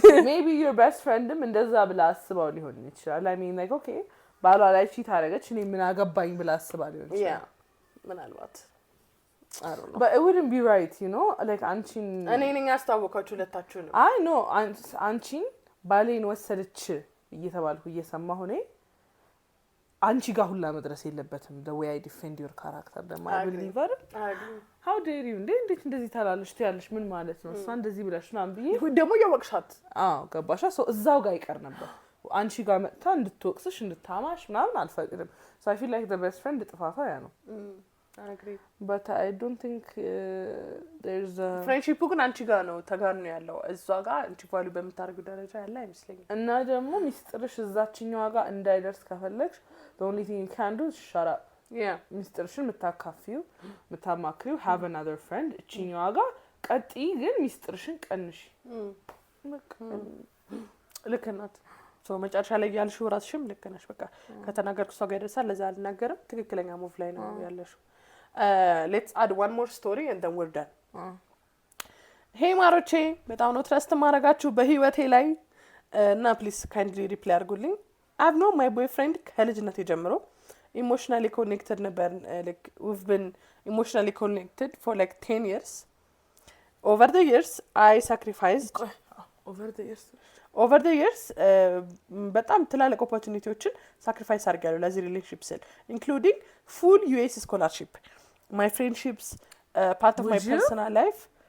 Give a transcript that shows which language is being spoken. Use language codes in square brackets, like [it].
[en] maybe your best friend [am] ም እንደዛ ብላ አስባው ሊሆን ይችላል [en] I mean like okay [am] ባሏ ላይ ቺት አደረገች እኔ ምን አገባኝ ብላ አስባ ሊሆን ይችላል ምናልባት [en] I don't know but it wouldn't be right you know like [am] አንቺን እኔ ነኝ ያስተዋወቃችሁ ሁለታችሁ ነው [en] I know [am] አንቺን ባሌን ወሰደች እየተባልኩ እየሰማሁ ነኝ አንቺ ጋር ሁላ መድረስ የለበትም [en] the way I defend your character the my believer how dare you [am] እንዴት እንደዚህ ታላለሽ ትያለሽ ምን ማለት ነው እሷ እንደዚህ ብለሽ ነው አንብዬ ደግሞ ያወቅሻት ገባሻ ሰው እዛው ጋር ይቀር ነበር አንቺ ጋር መጣ እንድትወቅስሽ እንድታማሽ ምናምን አልፈቅድም [en] so I feel like the best friend [am] ጥፋቷ ያ ነው [en] I agree but I don't think there's a [am] friendship ግን አንቺ ጋር ነው ተጋኑ ያለው እሷ ጋር አንቺ ቫልዩ በመታረጉ ደረጃ ያለ አይመስለኝም እና ደግሞ ሚስጥርሽ እዛችኛው ጋር እንዳይደርስ ከፈለግሽ [en] the only thing you can do is shut up yeah [am] ሚስጥርሽን መታካፊው መታማክሪው [en] have another friend [am] እቺኛው ጋር ቀጢ ግን ሚስጥርሽን ቀንሽ ልክ ናት ሶ መጨረሻ ላይ ያልሽው ራስሽም ልክ ነሽ በቃ ከተናገርኩ ሰው ጋር ይደርሳል ለዛ አልናገርም ትክክለኛ ሙቭ ላይ ነው ያለሽው [en] let's add one more story and then we're done hey [am] ማሮቼ በጣም ነው ትረስት ማረጋችሁ በህይወቴ ላይ እና [en] please kindly reply አድርጉልኝ I've known my boyfriend [am] ከልጅነቴ ጀምሮ [en] emotionally connected ነበር like we've been emotionally connected for like 10 years over the years I sacrificed over the years [am] በጣም ትላልቅ ኦፖርቹኒቲዎችን ሳክሪፋይስ አድርጋለሁ ለዚህ ሪሌሽንሺፕ ስል [en] including full US scholarship my friendships part of my personal life